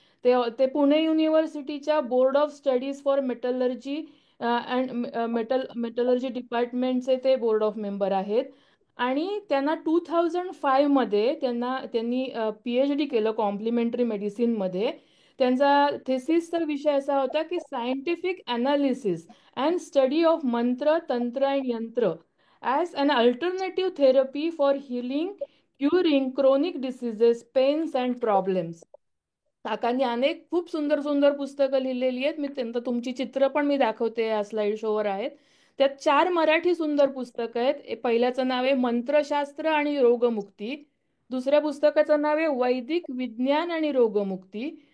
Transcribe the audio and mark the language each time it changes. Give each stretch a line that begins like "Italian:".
Marathi: ते Pune युनिव्हर्सिटीच्या
English: board of studies for metallurgy and metallurgy
Marathi: डिपार्टमेंटचे ते board of member आहेत. आणि त्यांना 2005 मध्ये त्यांनी PhD केलं कॉम्प्लिमेंटरी मेडिसिनमध्ये. त्यांचा थेसिसचा विषय असा होता की
English: Scientific analysis and study of mantra, tantra, and yantra as an alternative therapy for healing, curing chronic diseases, pains, and problems.
Marathi: काकांनी अनेक खूप सुंदर सुंदर पुस्तकं लिहिलेली आहेत. मी त्यांचं तुमची चित्र पण मी दाखवते या स्लाइड शोवर आहेत. त्यात 4 मराठी सुंदर पुस्तकं आहेत. पहिल्याचं नाव आहे मंत्रशास्त्र आणि रोगमुक्ती. दुसऱ्या पुस्तकाचं नाव आहे वैदिक विज्ञान आणि रोगमुक्ती.